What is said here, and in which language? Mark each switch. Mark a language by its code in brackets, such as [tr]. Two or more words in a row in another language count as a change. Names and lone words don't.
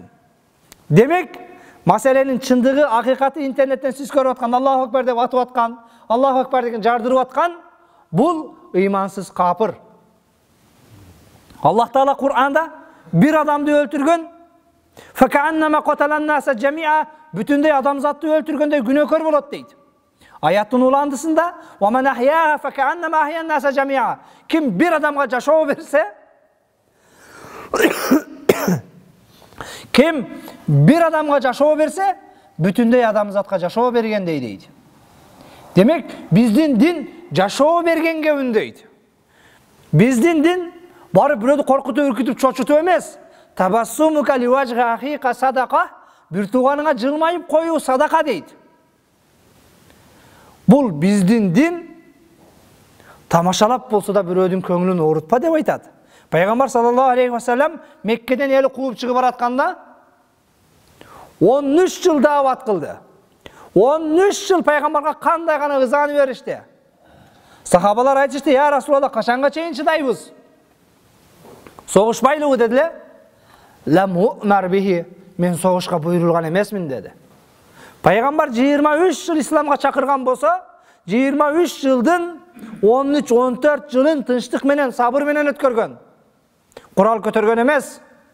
[ky] Демек, маселенин чындыгы, акыйкаты интернеттен сиз көрүп аткан, [ar] الله أكبر [ky] деп атып аткан, [ar] الله أكبر [ky] деген жардырып аткан, бул ыймансыз капыр. Аллах Таала Кур'анда бир адамды өлтүргөн, [ar] فكأنما قتل الناس جميعا, [ky] бүтүндөй адамзатты өлтүргөндөй күнөөкөр болот дейт. Аяттын уландысында [ar] وَمَنْ أَحْيَاهَا فَكَأَنَّمَا أَحْيَا النَّاسَ جَمِيعًا. [ky] Kim bir adamga жашоо берсе, kim bir adamga жашоо берсе, бүтүндөй адамзатка жашоо бергендей дейт. Демек, биздин дин жашоо бергенге үндөйт. Биздин дин барып бирөөдү коркутуп, үркүтүп, чочутуп эмес. [ar] تبسمك في وجه أخيك صدقة, [ky] бир тууганыңа жылмайып коюу садака дейт. Бул биздин дин тамашалап болсо да бирөөдүн көңүлүн оорутпа деп айтат. Пайгамбар [ar] صلى الله عليه وسلم [ky] Меккеден эли кууп чыгып баратканда 13 жыл даават кылды. 13 жыл пайгамбарга кандай гана ызаны беришти. Сахабалар айтышты: [ar] "يا رسول الله, [ky] качанга чейин чыдайбыз?" Согушпайлыбы дедиле. [ar] "لم أومر به", [ky] мен согушка буйрулган эмесмин деди. Пайгамбар 23 жыл исламга чакырган болсо, 23 жылдын 13-14 жылын тынчтык менен, сабыр менен өткөргөн. Курал көтөргөн эмес.